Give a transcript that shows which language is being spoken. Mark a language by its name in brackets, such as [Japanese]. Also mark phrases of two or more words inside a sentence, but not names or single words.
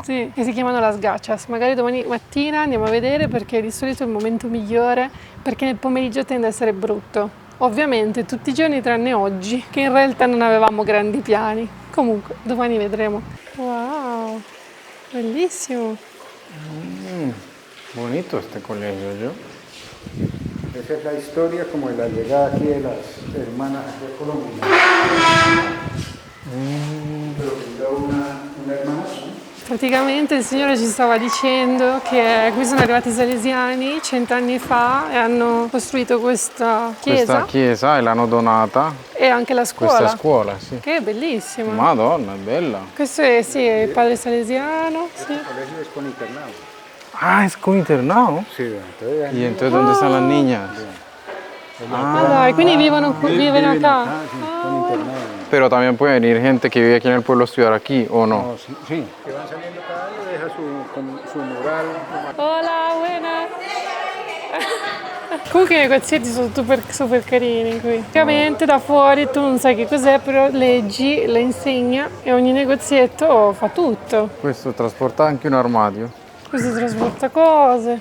[Italian] Sì, che si chiamano las gachas. Magari domani mattina andiamo a vedere perché di solito è il momento migliore, perché nel pomeriggio tende ad essere brutto. Ovviamente tutti i giorni tranne oggi, che in realtà non avevamo grandi piani. Comunque, domani vedremo. Wow, bellissimo. [Spanish] Bonito este colegio, yo. Esa es la historia como de la llegada aquí de las hermanas de Colombia. Pero primero una hermana, ¿no? [Italian] Praticamente il Signore ci stava dicendo che qui sono arrivati i salesiani 100 anni fa e hanno costruito questa chiesa Questa chiesa e l'hanno donata. e anche la scuola. Questa scuola, sì. Che è bellissima. Madonna, è bella. Questo è, sì, è il padre salesiano. Sì. [Spanish] El colegio es con internado. Ah, es con internado. Sí, entonces ¿Y entonces dónde están las niñas? [Italian] Ah, dai, quindi vivono acá. [Spanish] sí, con internado. Pero también puede venir gente que vive aquí en el pueblo a estudiar aquí, ¿o no? No, sí, sí, que van saliendo cada año, deja su mural. Hola, [Italian] buona. Comunque i negozietti sono super carini qui. Ovviamente da fuori tu non sai che cos'è, però leggi le insegne e ogni negozietto fa tutto. Questo trasporta anche un armadio. Questo trasporta cose.